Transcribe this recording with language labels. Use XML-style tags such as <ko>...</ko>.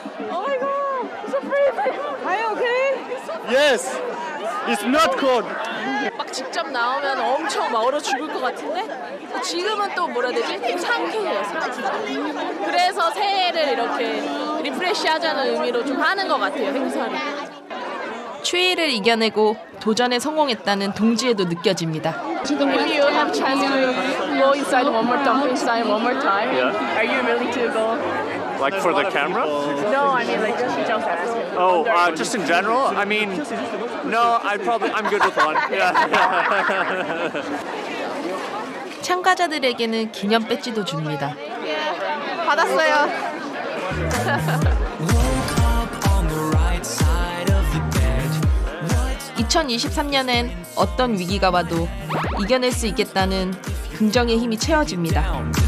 <en>Oh my god, it's so freezing. Are you okay? Yes. It's not cold.</en> <ko>막 직접 나오면 엄청 막 얼어 죽을 것 같은데 지금은 또 뭐라 해야 되지? 좀 상쾌해요. 상쾌해. 그래서 새해를 이렇게 리프레시하자는 의미로 좀 하는 것 같아요. 행사를. 추위를 이겨내고 도전에 성공했다는 동지에도 느껴집니다.</ko> <en>If you have chance to go inside one more time, are you willing to go? Like for the camera? No, I mean like just asking. Oh, just in general? I mean, no, I'm good with one. Yeah.</en> <ko>참가자들에게는 기념 배지도 줍니다. 받았어요. 2023년엔 어떤 위기가 와도 이겨낼 수 있겠다는 긍정의 힘이 채워집니다.</ko>